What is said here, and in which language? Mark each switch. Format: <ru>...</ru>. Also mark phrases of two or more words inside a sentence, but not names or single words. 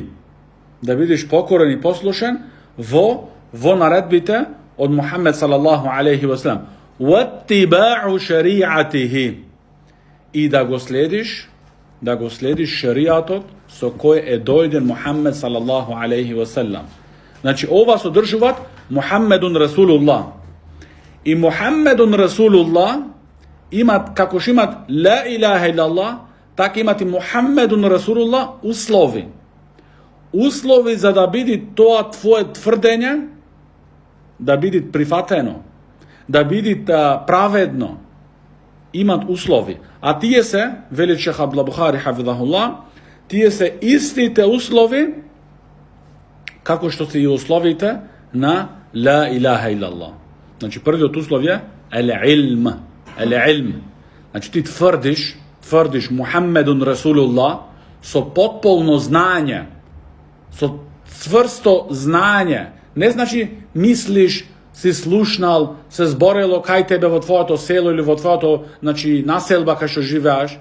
<mk>Да бидиш покорен и послушен во наредбите од Мухаммед</mk> <ar>صلى الله عليه وسلم. واتباع شريعته.</ar> <mk>И да го следиш шариатот со кој е дојден Мухаммед</mk> <ar>صلى الله عليه وسلم.</ar> <mk>Значи ова содржуваат</mk> <ar>محمد رسول الله.</ar> <mk>И</mk> <ar>محمد رسول الله</ar> <mk>имат, како што имат</mk> <ar>لا إله إلا الله,</ar> <mk>така имат и</mk> <ar>محمد رسول الله</ar> <mk>услови. Услови за да биде тоа твое тврдење, да биде прифатено, да биде праведно, имат услови. А тие се, вели шех Абдул Бухари хафизахуллах, тие се истите услови како што се и условите на</mk> <ar>لا إله إلا الله.</ar> <mk>Значи првиот услов е ел-илм. Значи ти тврдиш</mk> <ar>محمد رسول الله</ar> <mk>со потполно знање, со цврсто знање. Не значи мислиш, си слушнал, се зборело кај тебе во твоето село или во твоето, значи, населба кај што живеаш.</mk>